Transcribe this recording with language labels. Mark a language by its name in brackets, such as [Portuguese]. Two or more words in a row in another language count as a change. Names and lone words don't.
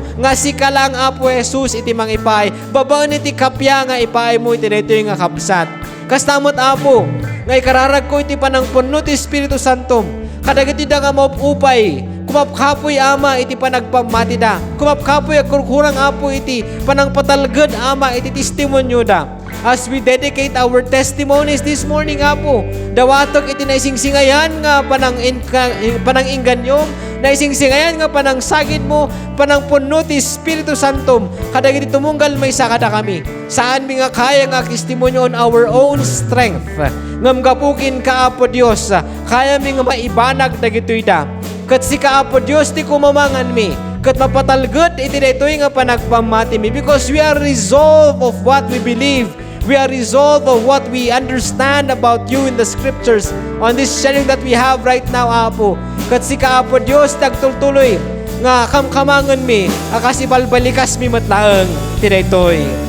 [Iloko] Nga sikalang apo Jesus iti mangipay. Babaan iti kapya nga ipay mo iti daytoy nga kabsat. Kastamot apo, nga ikararag ko iti panangpunno ti Espiritu Santo. Kadagiti da nga maupupay, kumapkapoy ama iti panagpamati da. Kumapkapoy agkurkurang apo iti panangpatalged ama iti testimonyo da. [English] As we dedicate our testimonies this morning [Iloko] apo, dawatok iti naisingsingayan nga panangingganyo, naisingsingayan nga panangsagid mo, panangpunno ti Espiritu Santo, kadagiti tumunggal may sakada kami. Saan mi nga kaya nga testimonyo [English] on our own strength. [Iloko] Ngam gapukin ka apo Dios, kaya mi nga maibanag dagitoy da. Kat si ka apo Dios ti kumamangan mi, kat mapatalged iti daytoy nga panagpamati mi, [English] because we are resolved of what we believe. We are resolved of what we understand about you in the scriptures on this sharing that we have right now, [Iloko] apo. Kat si ka apo Dios tagtultuloy nga kamkamangan mi, akas ibalbalikas mi matlaeng ti daytoy.